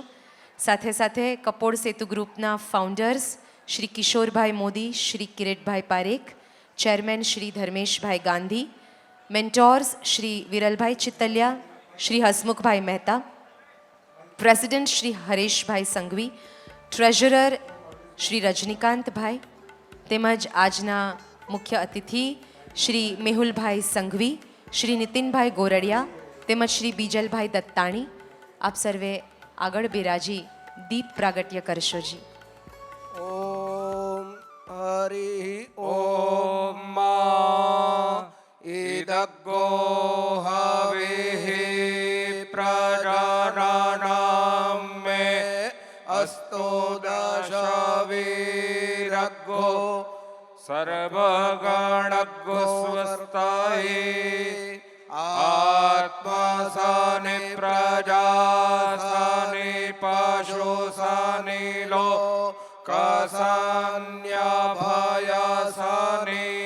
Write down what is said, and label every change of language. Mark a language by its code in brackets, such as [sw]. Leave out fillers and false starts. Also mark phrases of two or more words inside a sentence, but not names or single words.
[gu] સાથે સાથે કપોળ સેતુ ગ્રુપના ફાઉન્ડર્સ શ્રી કિશોરભાઈ મોદી, શ્રી કિરીટભાઈ પારેખ, ચેરમેન શ્રી ધર્મેશભાઈ ગાંધી, મેન્ટોર્સ શ્રી વિરલભાઈ ચિતલિયા, શ્રી હસમુખભાઈ મહેતા, પ્રેસિડેન્ટ શ્રી હરેશભાઈ સંઘવી, ટ્રેઝરર શ્રી રજનીકાંતભાઈ, તેમજ આજના મુખ્ય અતિથિ શ્રી મેહુલભાઈ સંઘવી, શ્રી નીતિનભાઈ ગોરડિયા, તેમજ શ્રી બીજલભાઈ દત્તાણી. આપ સર્વે આગળ બિરાજી દીપ પ્રાગટ્ય કરશો જી. ઓમ હરિ [sa] ॐ मा इदग्गो हविः प्रजानानां मे अस्तु दशवीरग्गो सर्वगणग्गो स्वस्ताये आत्मसानि प्रजासानि पशुसानि लोकसान्यभयसानि